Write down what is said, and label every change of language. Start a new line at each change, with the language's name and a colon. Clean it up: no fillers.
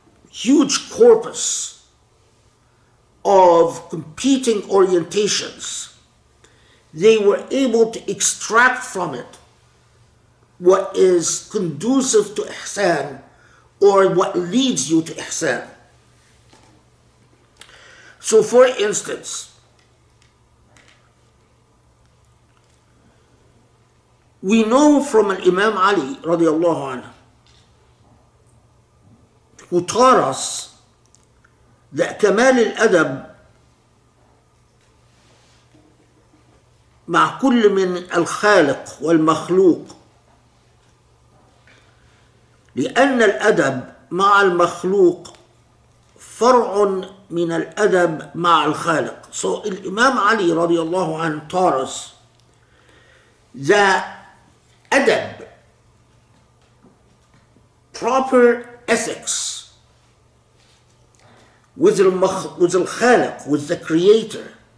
English: huge corpus of competing orientations, they were able to extract from it what is conducive to ihsan or what leads you to ihsan. So for instance, we know from an Imam Ali radiallahu anhu, who taught us that
Arabic: كمال الأدب مع كل من الخالق والمخلوق، لأن الأدب مع المخلوق فرع من الأدب مع الخالق.
English: So Imam Ali radiallahu anhu taught us that adab, proper ethics with al-Khaliq, with the Creator,